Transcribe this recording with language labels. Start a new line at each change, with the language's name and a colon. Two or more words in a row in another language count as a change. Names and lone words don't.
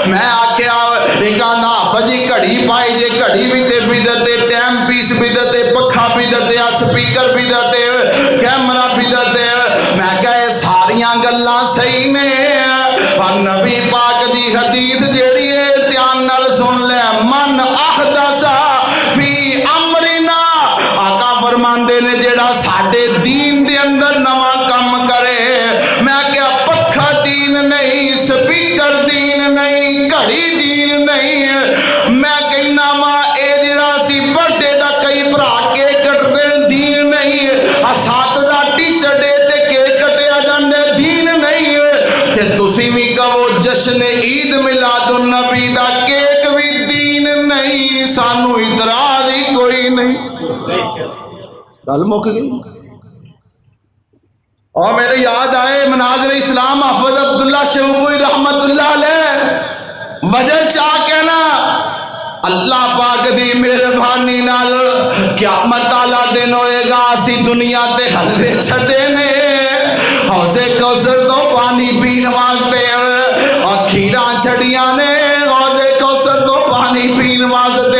Punjabi: میں آکھیا ایک آندا حافظ جی گھڑی پائی جے، گھڑی بھی تے بدعت ہے،
English: time piece
Punjabi: بدعت ہے، پکھا بدعت ہے، سپیکر بدعت ہے، کیمرہ بدعت ہے۔ میں کہے ساریاں گلاں صحیح نے، اور نبی پاک دی حدیث جیڑی ہے دھیان نال سن لے،
Arabic: من احدث فی امرنا،
Punjabi: آقا فرماندے نے جیڑا ساڈے دین دے اندر نواں کم کرے، میں کہا پکھا دین نہیں، سپیکر دین نہیں، گھڑی دین نہیں، میں کہنا وا اے جڑا سی برڈے دا کئی بھرا کے کٹدے دین نہیں، اساتذہ
English: teacher day
Punjabi: تے کیک کٹیا جاندے دین نہیں، تے تسی وی کہو جشن عید میلاد النبی دا کیک بھی دین نہیں، سانو اعتراض ہی کوئی نہیں۔ گل مک گئی۔ اور میرے یاد آئے مناظر اسلام حافظ عبداللہ شہبوئی
Arabic: رحمت اللہ علیہ
Punjabi: وجہ چاہ کہنا اللہ پاک دی مہربانی نال قیامت والا دن ہوئے گا، اسی دنیا تے حلوے چھڈے نے، حوض کوثر تو پانی پین واسطے، اور کھیراں چھڑیاں نے حوض کوثر تو پانی پین واسطے۔